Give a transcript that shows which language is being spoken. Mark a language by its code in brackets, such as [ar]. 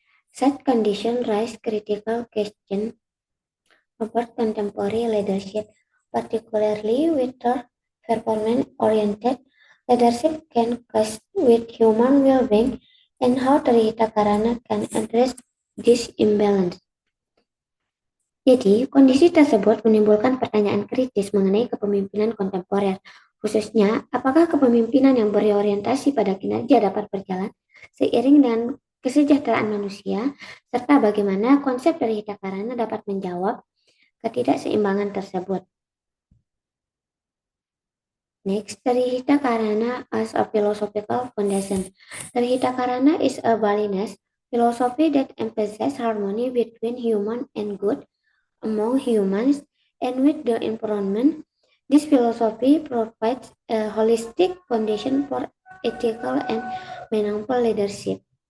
[en] Such conditions raise critical questions about contemporary leadership, particularly whether performance-oriented leadership can clash with human well-being and how Trihita Karana can address this imbalance. [id] Jadi, kondisi tersebut menimbulkan pertanyaan kritis mengenai kepemimpinan kontemporer, khususnya apakah kepemimpinan yang berorientasi pada kinerja dapat berjalan seiring dengan kesejahteraan manusia, serta bagaimana konsep dari Trihita Karana dapat menjawab ketidakseimbangan tersebut. [en] Next, Trihita Karana as a philosophical foundation. Trihita Karana is a Balinese philosophy that emphasizes harmony between human and good, among humans, and with the environment. This philosophy provides a holistic foundation for ethical and meaningful leadership.